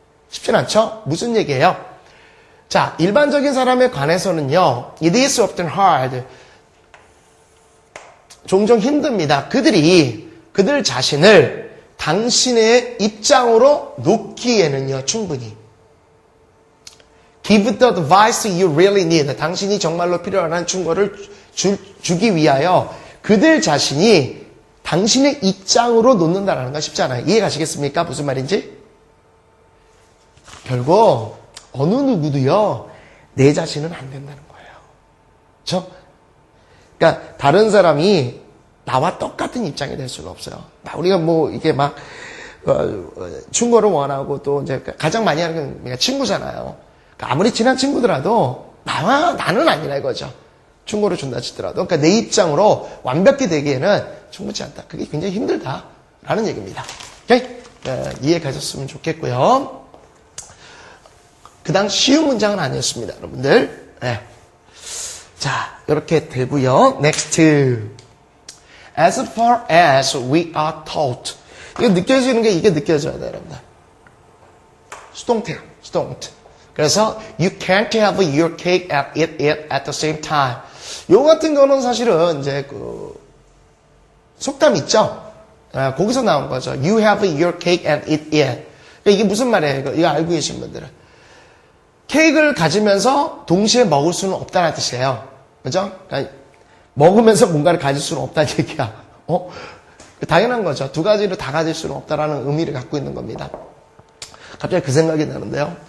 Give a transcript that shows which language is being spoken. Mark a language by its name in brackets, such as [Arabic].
[Korean] 쉽진 않죠? 무슨 얘기예요? 자, 일반적인 사람에 관해서는요, [English] it is often hard. [Korean] 종종 힘듭니다. 그들 자신을 당신의 입장으로 놓기에는요, 충분히. [English] Give the advice you really need. [Korean] 당신이 정말로 필요한 충고를 주기 위하여 그들 자신이 당신의 입장으로 놓는다는 건 쉽지 않아요. 이해 가시겠습니까? 무슨 말인지? 결국 어느 누구도요, 내 자신은 안 된다는 거예요. 그렇죠? 그러니까 다른 사람이 나와 똑같은 입장이 될 수가 없어요. 우리가 이게 충고를 원하고 또 이제 가장 많이 하는 건 친구잖아요. 그러니까 아무리 친한 친구더라도 나는 아니라 이거죠. 충고를 준다 치더라도. 그러니까 내 입장으로 완벽히 되기에는 충분치 않다. 그게 굉장히 힘들다라는 얘기입니다. 오케이? 이해 가셨으면 좋겠고요. 그다음 쉬운 문장은 아니었습니다, 여러분들. 네. 자, 이렇게 되고요. Next. [English] As far as we are taught. [Korean] 이거 느껴지는 게 이게 느껴져야 돼요, 여러분들. 수동태요. 수동태. 그래서 [English] you can't have your cake and eat it at the same time. [Korean] 요 같은 거는 사실은 이제 속담 있죠? 거기서 나온 거죠. [English] You have your cake and eat it. [Korean] 이게 무슨 말이에요? 이거 알고 계신 분들은. 케이크를 가지면서 동시에 먹을 수는 없다는 뜻이에요. 그죠? 그러니까 먹으면서 뭔가를 가질 수는 없다는 얘기야. 당연한 거죠. 두 가지를 다 가질 수는 없다라는 의미를 갖고 있는 겁니다. 갑자기 그 생각이 나는데요.